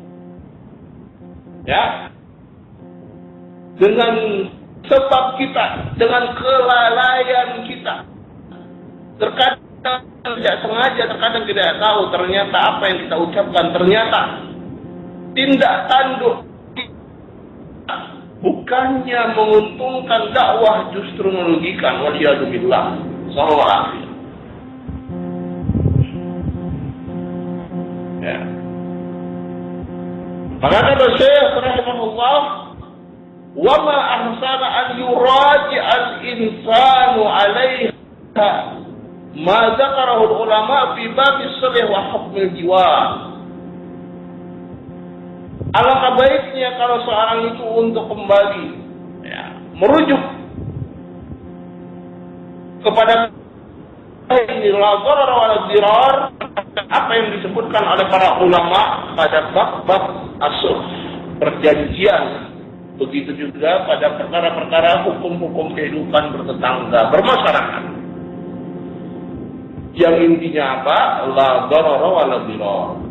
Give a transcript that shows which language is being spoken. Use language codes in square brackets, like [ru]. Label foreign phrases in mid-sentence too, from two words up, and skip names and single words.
[id] Ya, dengan sebab kita, dengan kelalaian kita, terkadang tidak sengaja, terkadang tidak tahu, ternyata apa yang kita ucapkan, ternyata tindak tanduk bukannya menguntungkan dakwah, justru merugikan. [ar] والعياذ بالله صلى الله عليه. Ya. [id] Maka kata Syekh [ar] رحمه الله وما أحسن أن يراجع الإنسان عليها ما ذكره العلماء في باب الصلح وحكم الجوار. [id] Alangkah baiknya kalau seorang itu untuk kembali, ya, merujuk kepada ini [ar] لا ضرر ولا ضرار, [id] apa yang disebutkan oleh para ulama pada bab-bab as-sulh, perjanjian. Begitu juga pada perkara-perkara hukum-hukum kehidupan bertetangga, bermasyarakat. Yang intinya apa? [ar] لا ضرر ولا ضرار.